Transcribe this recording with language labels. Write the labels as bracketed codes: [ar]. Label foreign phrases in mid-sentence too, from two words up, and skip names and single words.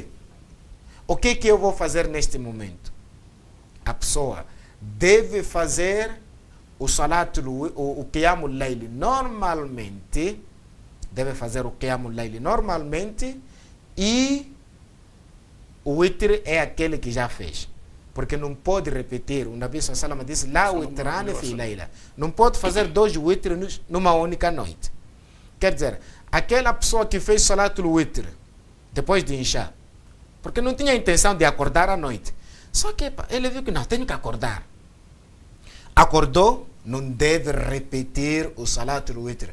[pt] O que eu vou fazer neste momento? A pessoa deve fazer o [ar] قيام الليل [pt] normalmente, deve fazer o [ar] قيام الليل [pt] normalmente, e o Witr é aquele que já fez. Porque não pode repetir. O Nabi [ar] صلى الله عليه وسلم [pt] disse: [ar] لا وتران في ليلة. [pt] Não pode fazer 2 Witr numa única noite. Quer dizer, aquela pessoa que fez [ar] صلاة الوتر [pt] depois de Isha, porque não tinha intenção de acordar à noite, só que ele viu que não, tem que acordar. Acordou, não deve repetir o [ar] صلاة الوتر.